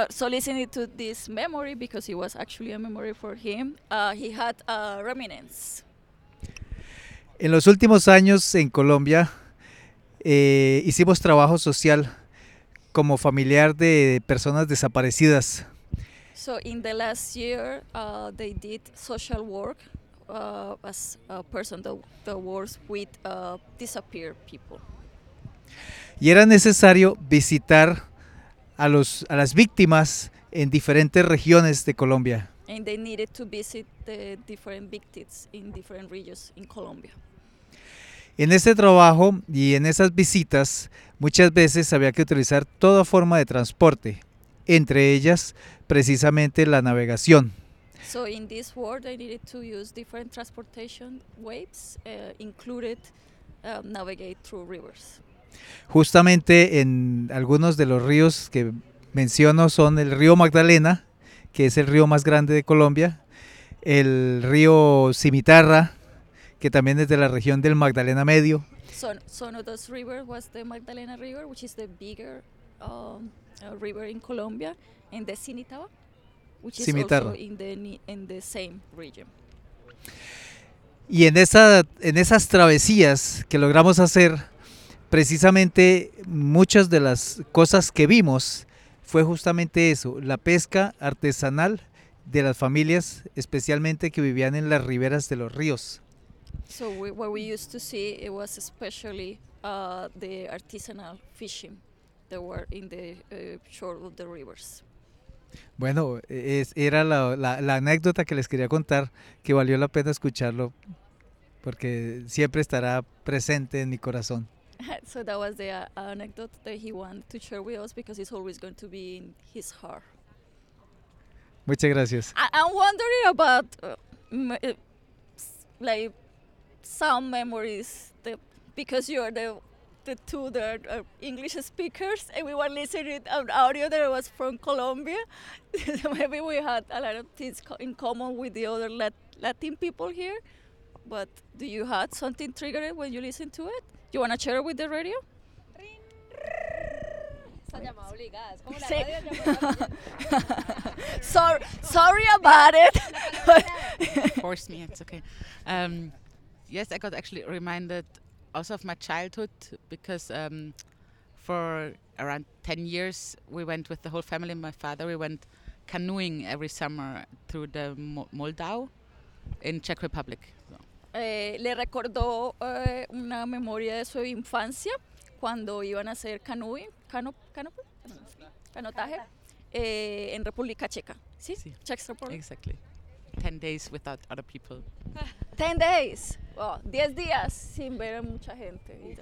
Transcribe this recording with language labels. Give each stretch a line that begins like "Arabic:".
English: Listening to this memory, because it was actually a memory for him, he had a reminiscence.
Spanish: En los últimos años en Colombia, hicimos trabajo social como familiar de personas desaparecidas.
English: So in the last year, they did social work as a person that works with disappeared people.
Spanish: Y era necesario visitar a las víctimas en diferentes regiones de Colombia.
English: And they needed to visit the different victims in different regions in Colombia.
Spanish: En ese trabajo y en esas visitas, muchas veces había que utilizar toda forma de transporte, entre ellas, precisamente, la navegación.
English: So in this world, they needed to use different transportation ways, included navigate through rivers.
Spanish: Justamente en algunos de los ríos que menciono son el río Magdalena, que es el río más grande de Colombia, el río Cimitarra, que también es de la región del Magdalena Medio.
English: So one of those rivers was the Magdalena River, which is the bigger river in Colombia, and the Cimitarra, which Cimitarra. Is also in the same region.
Spanish: Y en esas travesías que logramos hacer, precisamente muchas de las cosas que vimos fue justamente eso, la pesca artesanal de las familias, especialmente que vivían en las riberas de los ríos.
English: So what we used to see, it was especially the artisanal fishing that were in the shore of the rivers.
Spanish: Bueno, era la anécdota que les quería contar, que valió la pena escucharlo, porque siempre estará presente en mi corazón.
English: So that was the anecdote that he wanted to share with us, because it's always going to be in his heart.
Spanish: Muchas gracias.
English: I'm wondering about some memories, because you are the two that are English speakers, and we were listening to an audio that was from Colombia. Maybe we had a lot of things in common with the other Latin people here, but do you have something triggered when you listen to it? You want to share it with the radio?
Spanish: Sí.
English: sorry about it. Force me, it's okay. Yes, I got actually reminded also of my childhood, because for around 10 years we went with the whole family, my father, we went canoeing every summer through the Moldau in Czech Republic.
Spanish: Le recordó una memoria de su infancia cuando iban a hacer canotaje en República Checa, ¿sí? Sí.
English: Czech Republic. Exactly. 10 days without other people. 10 days. Oh,
Spanish: 10 días sin ver a mucha gente.